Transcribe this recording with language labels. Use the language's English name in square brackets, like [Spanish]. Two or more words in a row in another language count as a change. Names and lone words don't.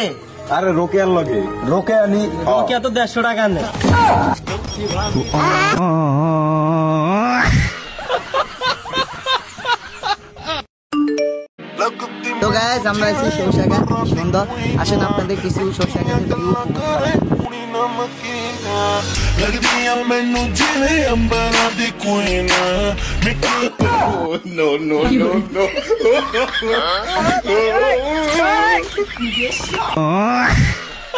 [Bangla] আরে রোকেয়ার লগে। রোকেয়া নি রোকিয়া তো 150 টাকা নেয়। তো গাইস আমরা আছি সরষাঘাট, সুন্দর। আসেন আপনাদের কিছু সরষাঘাটের ভিউ। [Punjabi] ਲੱਗਦੀਆਂ ਮੈਨੂੰ ਜਿਵੇਂ ਅੰਬਰਾਂ ਦੀ ਕੁਈਨਾ [English] no no no no